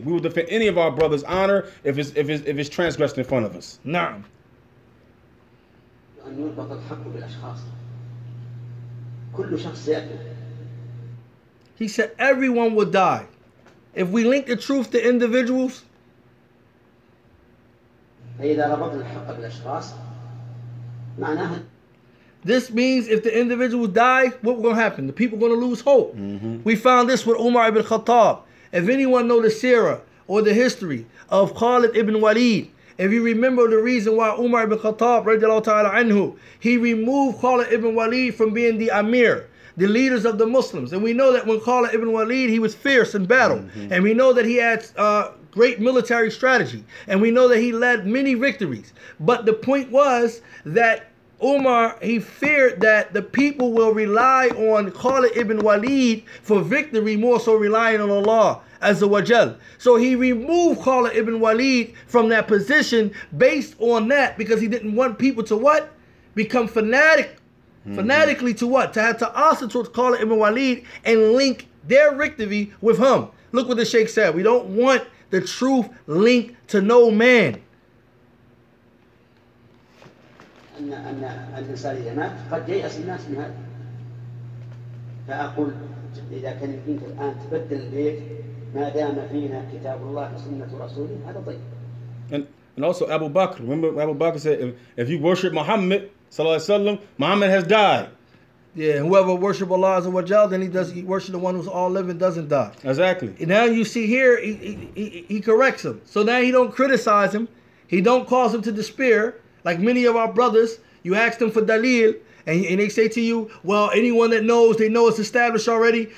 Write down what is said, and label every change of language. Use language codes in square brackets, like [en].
[en] We will defend any of our brothers' honor if it's transgressed in front of us. Nah. [ar] أن يربط الحق بالأشخاص. كل شخص يأكل. [en] He said everyone will die. If we link the truth to individuals, [ar] فإذا ربطنا الحق بالأشخاص معناها. [en] This means if the individuals die, what's going to happen? The people are going to lose hope. Mm-hmm. We found this with Umar ibn Khattab. If anyone know the seerah or the history of Khalid ibn Walid, if you remember the reason why Umar ibn Khattab, radiallahu ta'ala anhu, he removed Khalid ibn Walid from being the Amir. the leaders of the Muslims. And we know that when Khalid ibn Walid, he was fierce in battle. And we know that he had great military strategy. And we know that he led many victories. But the point was that Umar, he feared that the people will rely on Khalid ibn Walid for victory, more so relying on Allah Azza wa Jal. So he removed Khalid ibn Walid from that position based on that, because he didn't want people to what? Become fanatically to what? To have to also towards Khalid ibn Walid and link their victory with him. Look what the Sheikh said. We don't want the truth linked to no man. [ar] أن الإنسان إذا مات قد ييأس الناس من هذا. فأقول إذا كان يمكنك الآن تبدل البيت ما دام فينا كتاب الله وسنة رسوله هذا طيب. [en] And also Abu Bakr. Remember Abu Bakr said, if you worship Muhammad, sallallahu alaihi wasallam, Muhammad has died. Yeah, whoever worship Allah Azza wa Jal, then he worship the one who's all living, doesn't die. Exactly. And now you see here, he corrects him. So now he don't criticize him. He don't cause him to despair. Like many of our brothers, you ask them for dalil, and they say to you, well, anyone that knows, they know it's established already.